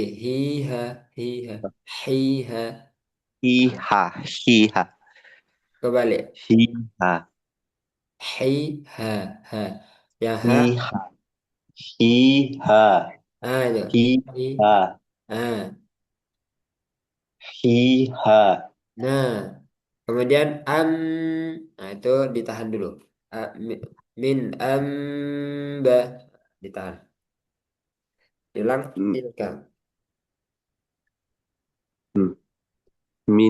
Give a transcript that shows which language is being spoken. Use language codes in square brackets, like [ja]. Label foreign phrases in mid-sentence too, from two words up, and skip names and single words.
[id] Hiha, hiha, hiha. Hiha, hiha, Kebalik. hiha, Hiha, ha. Yang ha, hiha, hiha, itu. Hi, hiha, ah. hiha. Nah, kemudian nah itu ditahan dulu. [ar] Min amba, [id] ditahan. Diulang, Hmm, [ar] tilka. hmm. Min